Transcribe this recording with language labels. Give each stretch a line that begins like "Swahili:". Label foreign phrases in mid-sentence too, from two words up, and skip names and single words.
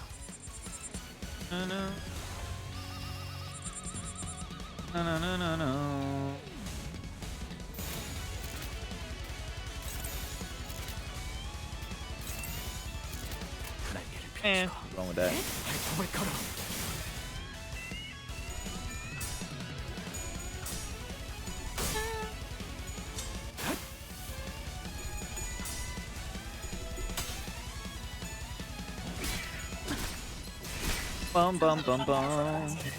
Korean: Na-na. Na-na-na-na-na. 날개를 Eh, 펼치고
English: what's wrong with that?
Korean: 발톱을 걸어. Bum bum bum bum.